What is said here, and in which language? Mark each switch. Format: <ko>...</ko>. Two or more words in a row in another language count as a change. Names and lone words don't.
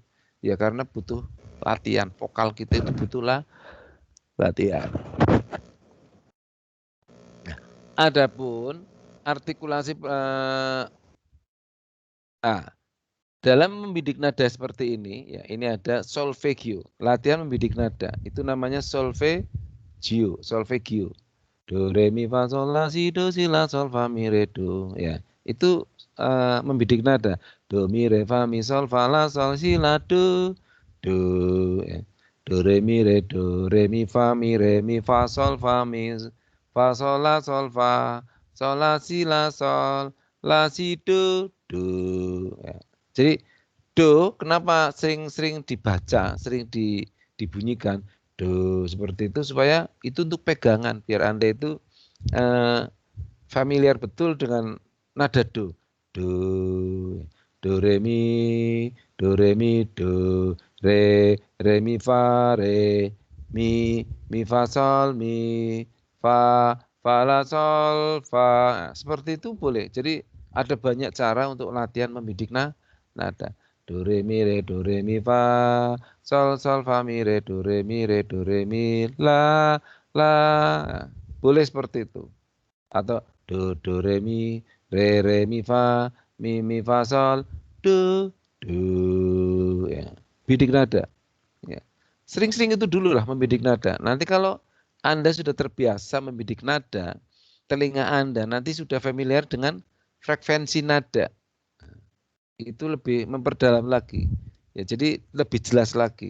<id>Ya karena butuh latihan, vokal kita itu butuhlah latihan. Adapun artikulasi dalam membidik nada seperti ini, ya ini ada solfeggio, latihan membidik nada. Itu namanya solfeggio. Do re mi fa sol la si do si la sol fa mi re do, ya. Itu membidik nada. Do mi re fa mi sol fa la sol si la do ya. Do re mi fa sol fa mi fa sol la si la sol la si do ya. Jadi do kenapa sering dibaca, sering dibunyikan do seperti itu supaya itu untuk pegangan biar Anda itu familiar betul dengan nada do. Do re mi do re mi fa mi fa sol mi fa la sol fa. Nah, seperti itu boleh. Jadi ada banyak cara untuk latihan membidik nada. Do re mi fa sol fa mi re do re mi la. Nah, boleh seperti itu. Atau do re mi fa mi fa sol do ya. Bidik nada. Ya. Sering-sering itu dulu lah membidik nada. Nanti kalau Anda sudah terbiasa membidik nada, telinga Anda nanti sudah familiar dengan frekuensi nada. Itu lebih memperdalam lagi. Ya, jadi lebih jelas lagi.</id>